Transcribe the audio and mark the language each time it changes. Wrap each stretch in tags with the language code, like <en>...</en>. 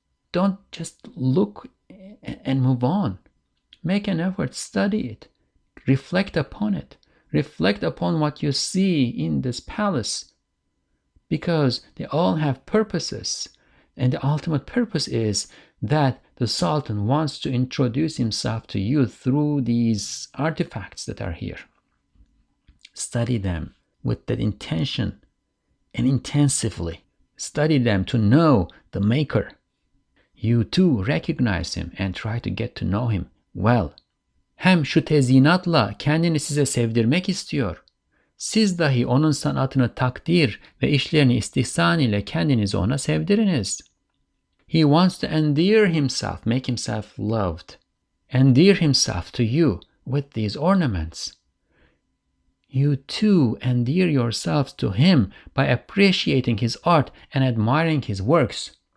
<en>Don't just look and move on. Make an effort, study it, reflect upon it, reflect upon what you see in this palace, because they all have purposes, and the ultimate purpose is that the Sultan wants to introduce himself to you through these artifacts that are here. Study them with that intention and intensively. Study them to know the maker. You too recognize him and try to get to know him well.</en> <tr>Hem şu tezyinatla kendini size sevdirmek istiyor. Siz dahi onun sanatını takdir ve işlerini istihsan ile kendinizi ona sevdiriniz.</tr> <en>He wants to endear himself, make himself loved, endear himself to you with these ornaments. You too endear yourselves to him by appreciating his art and admiring his works.</en>